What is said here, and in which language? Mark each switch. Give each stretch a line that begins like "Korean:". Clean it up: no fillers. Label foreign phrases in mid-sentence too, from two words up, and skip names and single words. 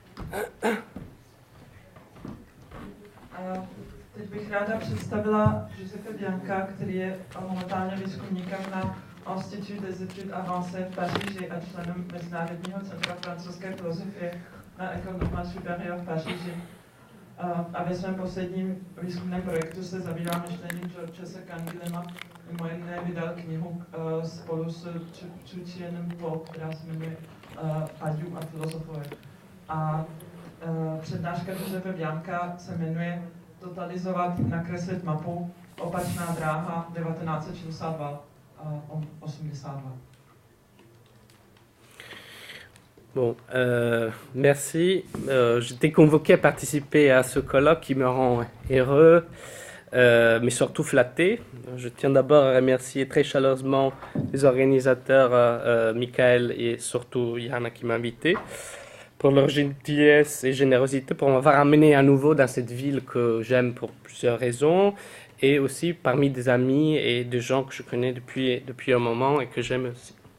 Czech: Teď bych ráda představila Giuseppe Bianca, který je momentálně výzkumníkem na Institut des études avancées v Paříži a členem Mezinárodního centra francouzské filozofie na École supérieure v Paříži. A ve svém posledním výzkumném projektu se zabývá myšlením Georgese Canguilhema. Mimo jiné vydal knihu spolu s Chutienem Po, která se jmenuje Badiou a filozofové. A přednáška Giuseppe Bianca se jmenuje Totalizovat, nakreslit mapu, opačná dráha 1962-82.
French: Bon, merci. J'étais convoqué à participer à ce colloque qui me rend heureux, mais surtout flatté. Je tiens d'abord à remercier très chaleureusement les organisateurs, Michael et surtout Yana qui m'a invité, pour leur gentillesse et générosité, pour m'avoir amené à nouveau dans cette ville que j'aime pour plusieurs raisons, et aussi parmi des amis et des gens que je connais depuis un moment et que j'aime aussi.